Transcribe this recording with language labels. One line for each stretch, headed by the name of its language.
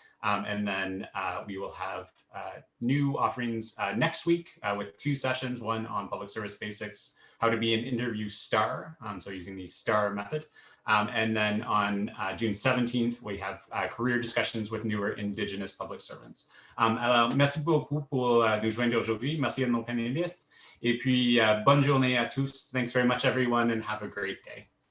English: And then we will have new offerings next week with 2 sessions, one on public service basics, how to be an interview star, so using the STAR method. And then on June 17th, we have career discussions with newer Indigenous public servants.
French: Alors, merci beaucoup pour nous joindre aujourd'hui. Merci à nos panélistes. Et puis, bonne journée à tous.
English: Thanks very much, everyone, and have a great day.